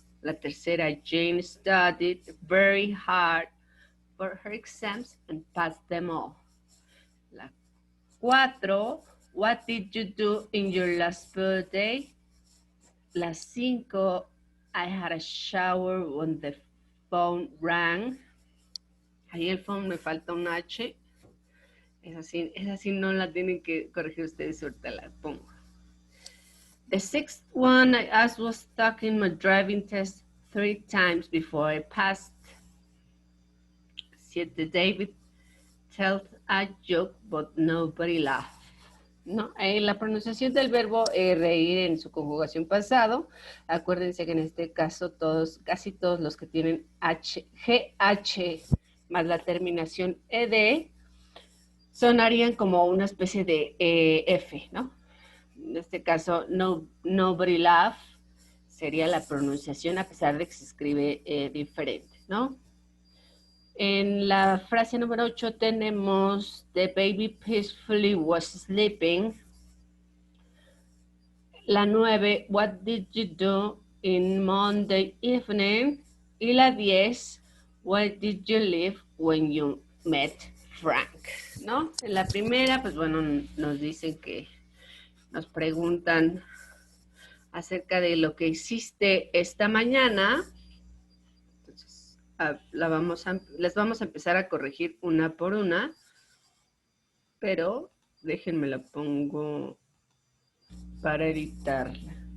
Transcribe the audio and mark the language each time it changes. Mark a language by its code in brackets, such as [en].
[es] La tercera, [en] Jane studied very hard for her exams and passed them all. [es] La 4, [en] what did you do in your last birthday? [es] La 5, [en] I had a shower when the phone rang. [es] Ahí el phone me falta un H. Esa sí no la tienen que corregir ustedes, ahorita la pongo. [en] The 6th one I was stuck in my driving test 3 times before I passed. 7, David tells a joke but nobody laughed. [es] ¿No? La pronunciación del verbo reír en su conjugación pasado, acuérdense que en este caso todos, casi todos los que tienen GH más la terminación ED, sonarían como una especie de F, ¿no? En este caso, no, [en] nobody laugh [es] sería la pronunciación a pesar de que se escribe diferente, ¿no? En la frase número 8 tenemos [en] The baby peacefully was sleeping. [es] La 9, [en] What did you do in Monday evening? [es] Y la 10, [en] Where did you live when you met Frank? [es] ¿No? En la primera, pues bueno, nos dicen que nos preguntan acerca de lo que hiciste esta mañana. Entonces, les vamos a empezar a corregir una por una, pero déjenme la pongo para editarla.